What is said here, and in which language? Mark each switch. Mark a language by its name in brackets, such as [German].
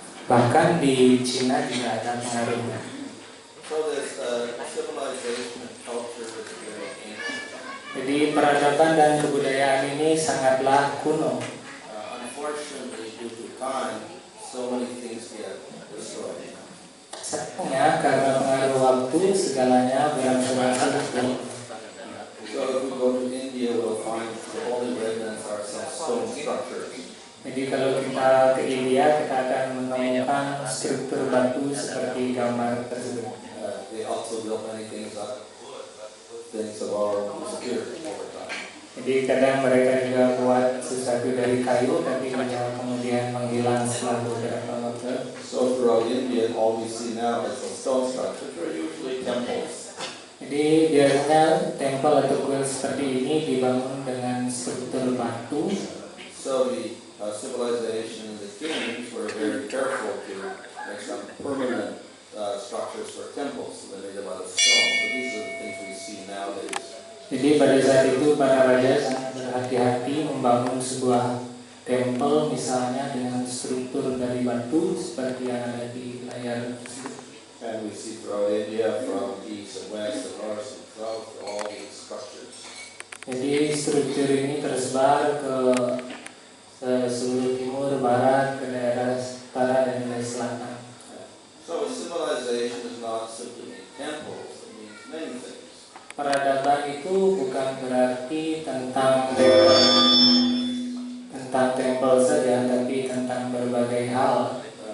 [Indonesian] Bahkan di Cina juga ada pengaruhnya. [English] So this civilization and culture is very ancient. [Indonesian] Jadi peradaban dan kebudayaan ini sangatlah kuno. [English] Unfortunately, due to time, so many things get destroyed. [Indonesian] Sayangnya karena pengaruh waktu segalanya berangsur-angsur. [English] So if we go to India, we'll find the only remnants are some stone structures. [Indonesian] Jadi kalau kita ke India, kita akan menemukan struktur batu seperti gambar tersebut. [English] They also built many things up. Things of our disappeared over time. [Indonesian] Jadi kadang mereka juga buat sesuatu dari kayu, tapi kemudian menghilang setelah beberapa waktu. [English] So throughout India, all we see now is the stone structures are usually temples. [Indonesian] Jadi biasanya tempel atau kuil seperti ini dibangun dengan struktur batu. [English] So the civilization and the kings were very careful to make some permanent structures for temples. So they made them out of stone. So these are the things we see nowadays. [Indonesian] Jadi pada saat itu para raja sangat berhati-hati membangun sebuah tempel misalnya dengan struktur dari batu seperti yang ada di layar tersebut. [English] And we see throughout India, from east and west and north and south, all these structures. [Indonesian] Jadi struktur ini tersebar ke seluruh timur, barat, ke daerah utara dan daerah selatan. [English] So civilization is not simply temples; it means many things. [Indonesian] Peradaban itu bukan berarti tentang tempel saja, tapi tentang berbagai hal.